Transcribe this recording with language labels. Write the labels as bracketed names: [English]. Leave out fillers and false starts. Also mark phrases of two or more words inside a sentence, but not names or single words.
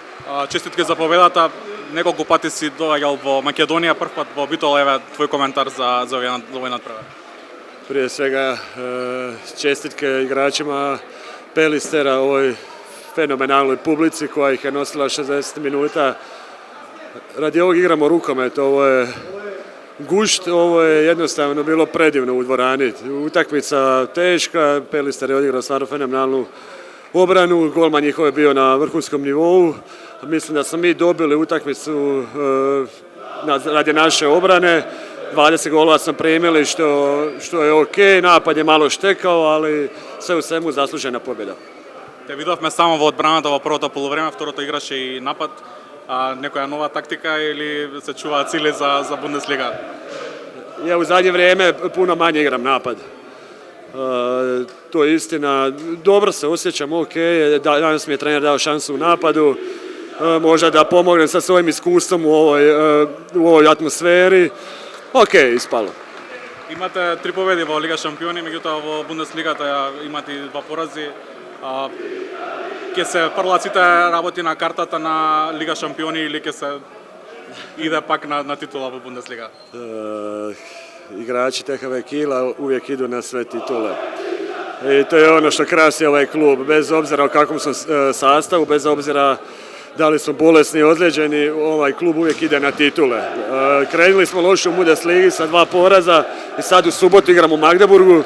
[Macedonian] Честитки за победата. Неколку пати си доаѓал во Македонија, прв пат во Битола, еве твој коментар за овој надпревар. [Croatian] Prije svega čestitke igračima Pelistera, ovoj fenomenalnoj publici koja ih je nosila 60 minuta. Radi ovog igramo rukomet, ovo je gušt, ovo je jednostavno bilo predivno u dvorani. Utakmica teška, Pelister je odigrao stvarno fenomenalnu obranu, golman njihov je bio na vrhunskom nivou. Mislim da smo mi dobili utakmicu radi naše obrane. 20 golova smo primili, što je ok, napad je malo štekao, ali sve u svemu zaslužena pobjeda. [Macedonian] Те видовме само во одбраната во првото полувреме, второто играше и напад. Некоја нова тактика или се чуваат цели за Бундеслига? [Croatian] Ja u zadnje vrijeme puno manje igram napad. To je istina. Dobro se osjećam, ok. Danas mi je trener dao šansu u napadu. Možda da pomognem sa svojim iskustvom u ovoj atmosferi. Ok, ispalo. [Macedonian] Имате 3 победи во Лига Шампиони, меѓутоа во Бундеслигата имате 2 порази. Ќе се фрлат сите работи на картата на Лига Шампиони или ќе се иде пак на титула во Бундеслига? [Croatian] Igrači THV Kila uvijek idu na sve titule. I to je ono što krasi ovaj klub, bez obzira o kakvom su sastavu, bez obzira da li su bolesni, ozlijeđeni, ovaj klub uvijek ide na titule. Krenuli smo loše u Bundesligi sa 2 poraza i sad u subotu igramo u Magdeburgu.